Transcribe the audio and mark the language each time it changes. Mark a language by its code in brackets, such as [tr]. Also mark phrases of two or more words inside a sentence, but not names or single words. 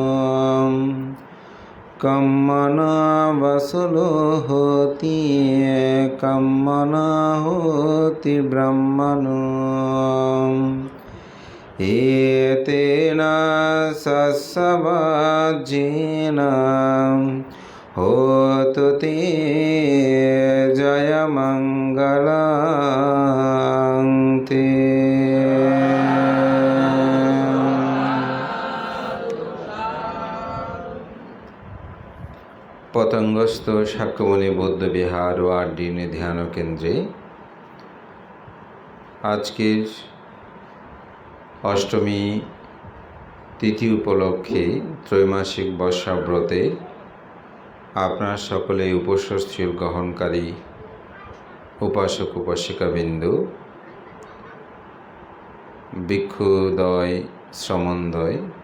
[pi] कम्मना वसलो होति कम्मना होति ब्रह्मणो एतेन सस्वज्येन होतु ते जयमङ्गलं ते। [bn] পতঙ্গস্থ শাক্যমুনি বৌদ্ধবিহার ও আড্ডিনে ধ্যান কেন্দ্রে আজকের অষ্টমী তিথি উপলক্ষে ত্রৈমাসিক বর্ষাব্রতে আপনার সকলে উপস্থিত গ্রহণকারী উপাসক উপাসিকাবৃন্দ, ভিক্ষুদ্বয় শ্রমণদ্বয়,